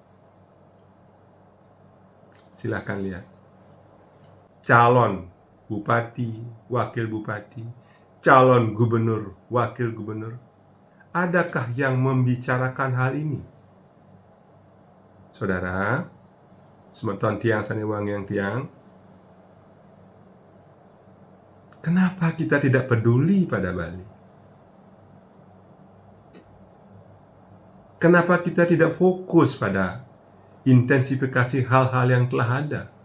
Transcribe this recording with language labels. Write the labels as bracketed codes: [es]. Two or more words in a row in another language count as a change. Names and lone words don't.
[id] Silakan lihat. Calon bupati, wakil bupati, calon gubernur, wakil gubernur. Adakah yang membicarakan hal ini? Saudara, [ban] semeton tiang saniwang yang tiang, [id] kenapa kita tidak peduli pada Bali? Kenapa kita tidak fokus pada intensifikasi hal-hal yang telah ada?